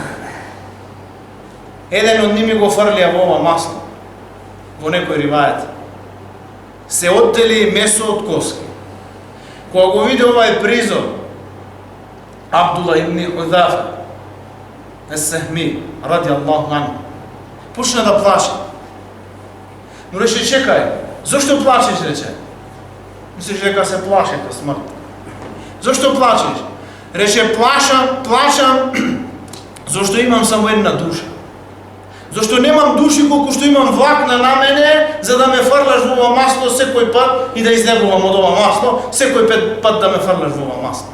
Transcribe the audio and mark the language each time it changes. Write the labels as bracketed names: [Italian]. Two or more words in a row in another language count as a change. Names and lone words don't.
[Macedonian] Еден од ними го фрлија во ова масло. Во некој ривајет. Се оттели месо од коски. Кога го види овај призор, Абдула ибн Худзафа Ес-Сехми, [Arabic] رضي الله عنه, [Macedonian] почна да плаче. Но рече, чекај, зошто плачеш, рече? Мислиш дека се плаше ka смрт. Зошто плачеш? Рече, плачам, зашто имам само една душа. Зашто немам души колку што имам влакна на мене, за да ме фрлаш во ова масло секој пат и да изнегувам од ова масло, секој пат да ме фрлаш во ова масло.